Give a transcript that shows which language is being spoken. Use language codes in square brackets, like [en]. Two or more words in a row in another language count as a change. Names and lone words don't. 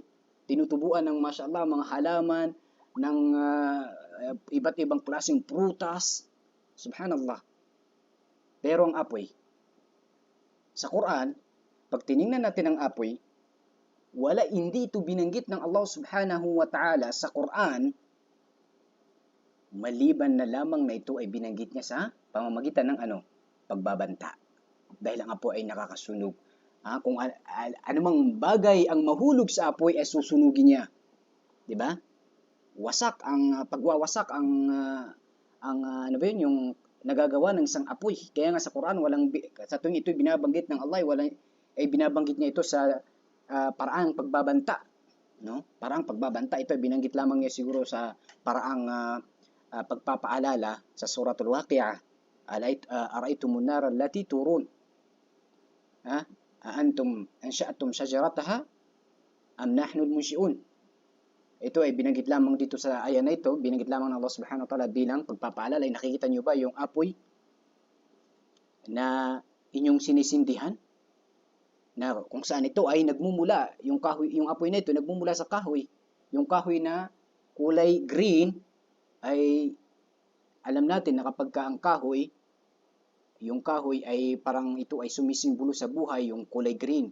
[tl] Tinutubuan ng mashallah mga halaman, ng iba't ibang klaseng prutas. Subhanallah. Pero ang apoy, sa Quran, pag tiningnan natin ang apoy, hindi ito binanggit ng Allah [ar] سبحانه وتعالى [tl] sa Quran, maliban na lamang na ito ay binanggit niya sa pamamagitan ng pagbabanta. Dahil ang apoy ay nakakasunog. Kung anumang bagay ang mahulog sa apoy ay susunugin niya. 'Di ba? Pagwawasak yung nagagawa ng isang apoy. Kaya nga sa Quran sa tuwing ito binabanggit ng Allah, binabanggit niya ito sa paraang pagbabanta, no? Paraang pagbabanta, ito ay binanggit lamang niya siguro sa paraang pagpapaalala sa Suratul Waqi'ah. [ar] أفرأيتم النار التي تورون أأنتم أنشأتم شجرتها أم نحن المنشئون. [tl] Ito ay binanggit lamang dito sa ayan na ito, binanggit lamang ng Allah [ar] سبحانه وتعالى [tl] bilang pagpapaalala. Nakikita niyo ba yung apoy na inyong sinisindihan? Na kung saan ito ay nagmumula, yung apoy na ito nagmumula sa kahoy. Yung kahoy na kulay green ay alam natin na kapag ang kahoy, yung kahoy ay parang ito ay sumisimbolo sa buhay, yung kulay green.